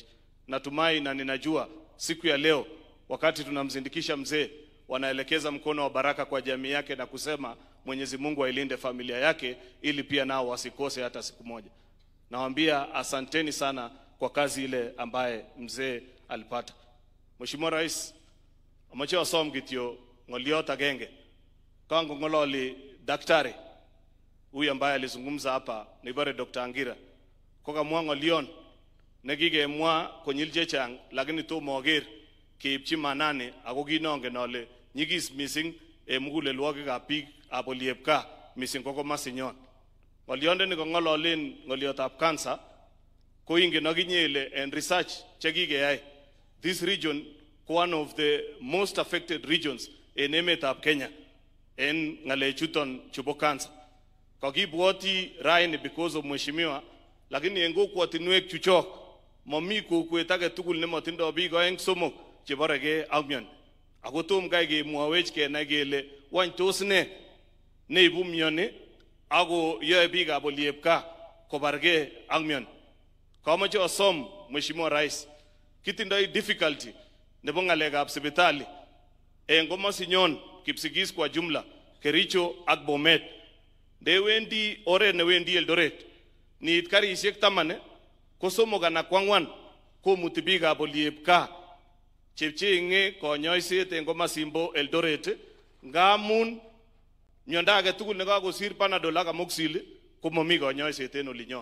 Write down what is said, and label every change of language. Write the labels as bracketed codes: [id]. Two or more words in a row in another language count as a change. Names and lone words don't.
[sw] Natumai na ninajua siku ya leo wakati tunamzindikisha mzee, wanaelekeza mkono wa baraka kwa jamii yake na kusema Mwenyezi Mungu ailinde familia yake ili pia nao wasikose hata siku moja. Nawaambia asanteni sana kwa kazi ile ambaye mzee alipata. Mheshimiwa Rais, [kln] amache wasom kityo ngoliot agenge. Kango ngololi [sw] daktari huyu ambaye alizungumza hapa ni bare Dr. Angira. [kln] Koka mwa ngolion nekigemwa konyil chechang lakini tomo oger keipchi manane ako kinongen ole nyigis missing mugulelwogikab biik ab Oliepka missing ko komasinyon. Ngoliondeni kong'ololen ngoliotab cancer ko ingen akinye ile en research chekikeyai [en] this region [kln] ko [en] one of the most affected regions [kln] en emetab Kenya en ngalechuton chubo cancer. Kakibwoti raini [en] because of [kln] mheshimiwa, lakini en kokwotinwek chuchok momi kokwet age tugul nemotindoi biik 2-3 cheborege ak mioni. Ako tom kai kemwowech kenai kele wany tos ne neibu mioni ako yoe biikab Oliepka kobarge ak mioni. Kamache asom Mheshimiwa Rais kitindoi difficulty nebo ngalekab sipitali en komosinyon Kipsigis [sw] kwa jumla, [kln] Kericho ak Bomet. Ndewendi oret newendi Eldoret, niit karisiek 10 ko 3 anan 4 komuti biikab oliep gaa chepchenge konyoiset en komosimbo Eldoret, ngamun miondo age tugul nekakosir Panadol ak Amoxil komomi konyoiset en olinyon.